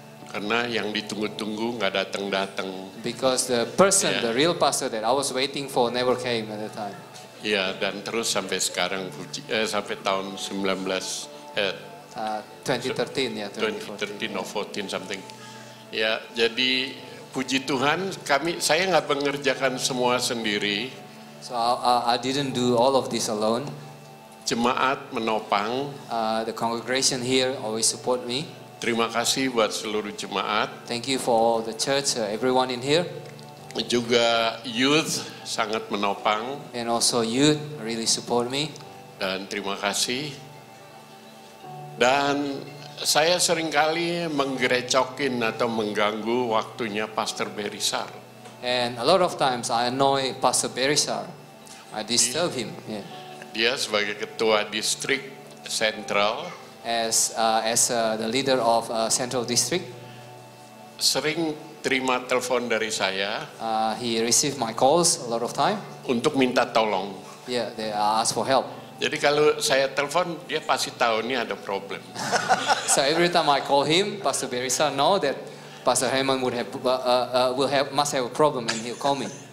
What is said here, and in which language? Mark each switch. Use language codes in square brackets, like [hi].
[id] Karena yang ditunggu-tunggu nggak datang-datang. [en] Because the person, the real pastor that I was waiting for never came at the time. [id] Ya, dan terus sampai sekarang, sampai tahun 2013 ya, [en] 2013 or 14 something. [id] Ya, jadi puji Tuhan, saya nggak mengerjakan semua sendiri. [en] So I didn't do all of this alone. [id] Jemaat menopang. [en] The congregation here always support me. [id] Terima kasih buat seluruh jemaat. [en] Thank you for all the church, everyone in here. [id] Juga youth sangat menopang. [en] And also youth really support me. [id] Dan terima kasih. Dan saya seringkali menggerecokin atau mengganggu waktunya Pastor Berisar. [en] And a lot of times I annoy Pastor Berisar. I disturb him. Yeah. [id] Dia sebagai ketua distrik sentral. [en] As the leader of Central District, [id] sering terima telepon dari saya. [en] He received my calls a lot of time. [id] Untuk minta tolong. [en] Yeah, they ask for help. [id] Jadi kalau saya telepon, dia pasti tahu ini ada problem. [en] So every time I call him, Pastor Berisar know that Pastor Herman must have a problem, and he'll call me.